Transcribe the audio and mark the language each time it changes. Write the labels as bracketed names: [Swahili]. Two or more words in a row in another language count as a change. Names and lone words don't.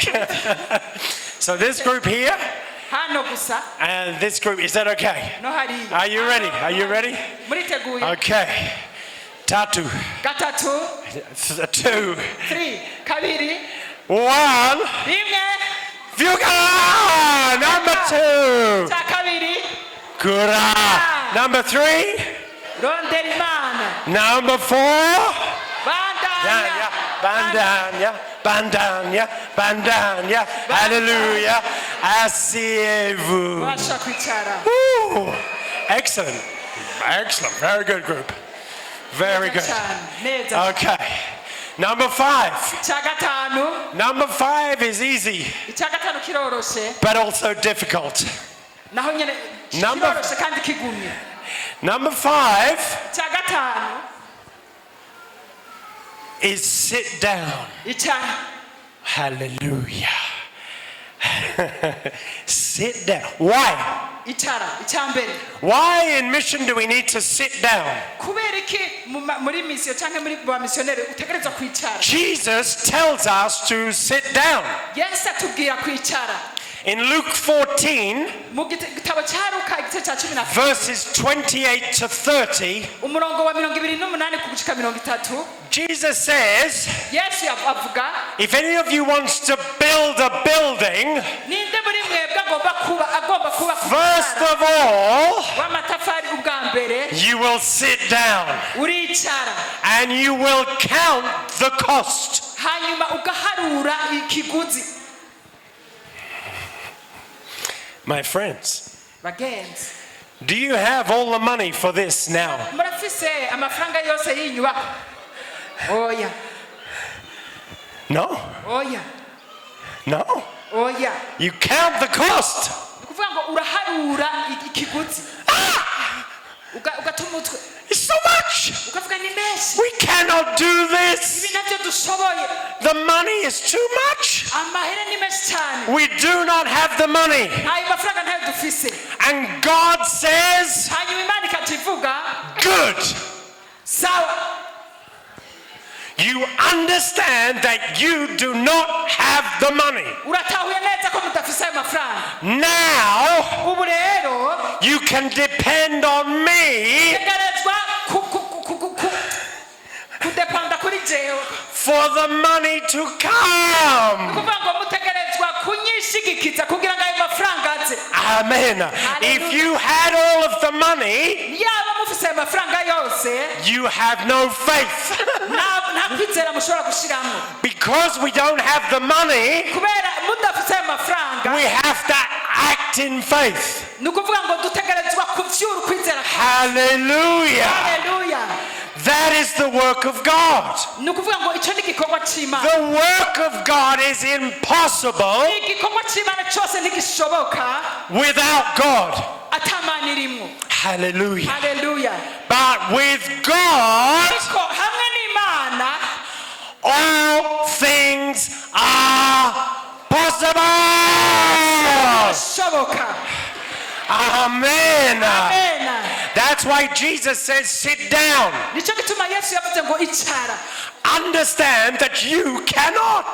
[English] So this group here [Rundi] Hano gusa [English] and this group, is that okay? [Rundi] no hariya. [English] Are you ready? Are you ready? [Rundi] Muriteguye? [English] Okay. Tatu. [Rundi] Gatatu, [English] 2. [Rundi] 3, kabiri, [English] 1. [Rundi] rimwe. [English] Fuga! Number 2. [Rundi] Icya kabiri, [English] Kura. Number 3. [Rundi] rondera Imana. [English] Number 4. [Rundi] Bandanya. Bandanya, bandanya, bandanya. [French] Hallelujah. Asseyez-vous. [Rundi] Murashobora kwicara. [English] Woo. Excellent. Excellent. Very good group. Very good. [Rundi] Cyane, neza. [English] Okay. Number 5. [Rundi] Icya gatanu, [English] Number 5 is easy, [Rundi] icya gatanu kiroroshe, [English] but also difficult. [Rundi] naho nyene [English] Number- [Rundi] kiroroshe kandi kigumye. [English] Number 5 [Rundi] Icya gatanu, [English] is sit down. [Rundi] icara. [English] Hallelujah. Sit down. Why? [Rundi] Icara, icya mbere. [English] Why in mission do we need to sit down? [Rundi] Kubera iki muri misiyo cyangwa muri ba misiyoneri utegerezwa kwicara? [English] Jesus tells us to sit down. [Rundi] Yesu atubwira kwicara. [English] In Luke 14, [Rundi] Mu gitabo cya Luka igice cya 14, [English] verses 28 to 30, [Rundi] umurongo wa 28 kugushika 30, [English] Jesus says, [Rundi] Yesu avuga, [English] if any of you wants to build a building, [Rundi] ninde muri mwebwe agomba kuba [English] first of all, [Rundi] w'amatafari ubwa mbere, [English] you will sit down [Rundi] uricara, [English] and you will count the cost. [Rundi] hanyuma ugaharura ikiguzi. [English] My friends, [Rundi] Bagenzi, [English] do you have all the money for this now? [Rundi] murafise amafaranga yose y'inyubako? Oya, [English] No? [Rundi] oya, [English] No? [Rundi] oya. [English] You count the cost. [Rundi] Ni ukuvuga ngo uraharura ikiguzi. Ugata umutwe. [English] It's so much. [Rundi] Ukavuga ni menshi. [English] We cannot do [Rundi] Ibi [English] this. [Rundi] nabyo dushoboye. [English] The money is too much. [Rundi] Amahera ni menshi cyane. [English] We do not have the money. [Rundi] Ayo mafaranga ntayo dufise. [English] And God says, [Rundi] Hanyuma Imana ikacivuga, [English] good. [Rundi] sawa, [English] You understand that you do not have the money. [Rundi] uratahuye neza ko mudafise ayo mafaranga [English] Now [Rundi] ubu rero [English] you can depend on me [Rundi] tegerezwa kudepanda kuri jewe [English] for the money to come. [Rundi] kuvuga ngo mutegerezwa kunyishigikiza kugira ngo ayo mafaranga aze. [English] Amen. If you had all of the money, [Rundi] yaba mufise ayo mafaranga yose [English] you have no faith. [Rundi] nta kwizera mushobora gushiramo [English] Because we don't have the money, [Rundi] kubera mudafise ayo mafaranga [English] we have to act in faith. [Rundi] ni ukuvuga ngo dutegerezwa kuvyura ukwizera. [English] Hallelujah. [Rundi] Haleluya. [English] That is the work of God. [Rundi] ni ukuvuga ngo icyo ni igikorwa cy'Imana. [English] The work of God is impossible [Rundi] igikorwa cy'Imana cyose ntigishoboka [English] without God. [Rundi] atamana irimo. [English] Hallelujah. [Rundi] Haleluya. [English] But with God, [Rundi] ariko hamwe n'Imana [English] all things are possible. [Rundi] bishoboka. [English] Amen. [Rundi] Amen. [English] That's why Jesus says, sit down. [Rundi] nicyo gituma Yesu yavuze ngo icara. [English] Understand that you cannot,